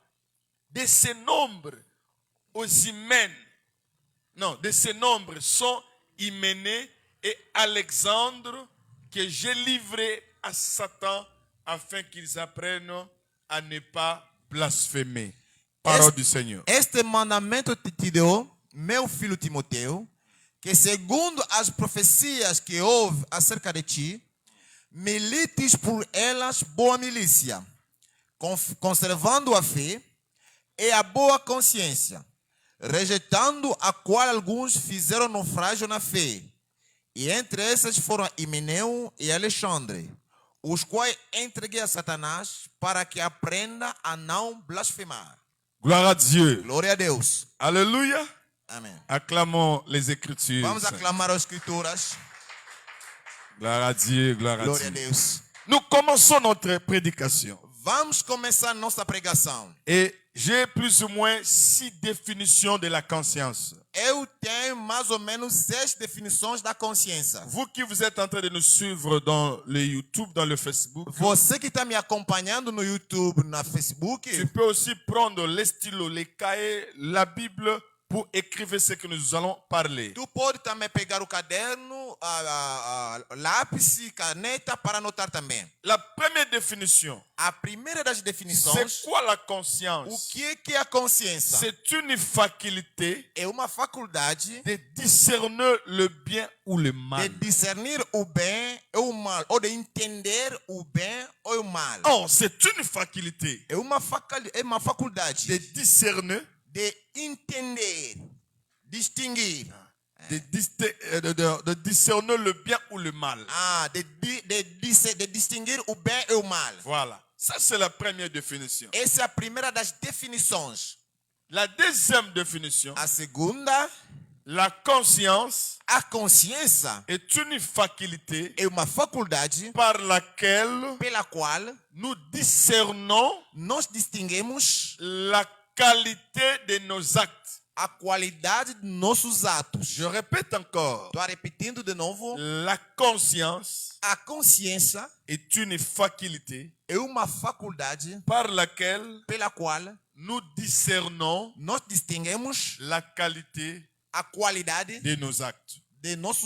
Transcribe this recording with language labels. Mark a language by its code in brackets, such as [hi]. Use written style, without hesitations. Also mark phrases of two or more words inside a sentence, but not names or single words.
[fr] De ces nombres aux Hymènes, non, de ces nombres sont Hyménée et Alexandre que j'ai livrés à Satan afin qu'ils apprennent à ne pas blasphémer. Parole du Seigneur. [pt] Este mandamento te deu, meu filho Timoteu, que segundo as profecias que houve acerca de ti, milites por elas boa milícia, conservando a fé e a boa consciência, rejeitando a qual alguns fizeram naufrágio na fé. E entre essas foram Himeneu e Alexandre, os quais entreguei a Satanás para que aprenda a não blasfemar. [fr] Gloire à Dieu. [pt] Glória a Deus. [fr] Alléluia. [pt] Amém. [fr] Acclamons les Écritures. [pt] Vamos aclamar as Escrituras. [fr] Gloire à Dieu, gloire à [pt] Glória a [fr] Dieu. [pt] Deus. [fr] Nous commençons notre prédication. [pt] Vamos começar nossa pregação. [fr] Et j'ai plus ou moins 6 définitions de la conscience. [pt] Eu tenho mais ou menos 6 definições da consciência. [fr] Vous qui vous êtes en train de nous suivre dans le YouTube, dans le Facebook, [pt] Você que está me acompanhando no YouTube, na Facebook, [fr] tu peux aussi prendre les stylos, les cahiers, la Bible pour écrire ce que nous allons parler. [pt] tu pode também pegar o caderno, lápis e caneta para anotar também. [fr] La première définition, [pt] A primeira das [fr] c'est [pt] definições, [fr] quoi la [pt] o [fr] conscience? [pt] que é a consciência? [fr] C'est une faculté [pt] É uma faculdade [fr] de discerner le bien ou le [pt] de [fr] mal. [pt] discernir o bem e o mal, ou de entender o bem ou o mal. [fr] Or, c'est une faculté [pt] É uma faculdade [fr] de discerner, [pt] de entender, distinguir, [fr] de discerner le bien ou le mal. [pt] de distinguir o bem e o mal. [fr] Voilà. Ça, c'est la première définition. [pt] Essa é a primeira das definições. [fr] La deuxième définition, [pt] A segunda, [fr] la conscience [pt] a consciência [fr] est une faculté [pt] é uma faculdade [fr] par laquelle [pt] pela qual [fr] nous discernons [pt] nós distinguimos [fr] la qualité de nos actes. [pt] a qualidade de nossos atos. [fr] Je répète encore. [pt] Estou repetindo de novo. [fr] La conscience [pt] A consciência [fr] est une faculté [pt] é uma faculdade [fr] par laquelle [pt] pela qual [fr] nous discernons [pt] nós distinguimos [fr] la qualité [pt] a qualidade [fr] de nos actes. [pt] de nossos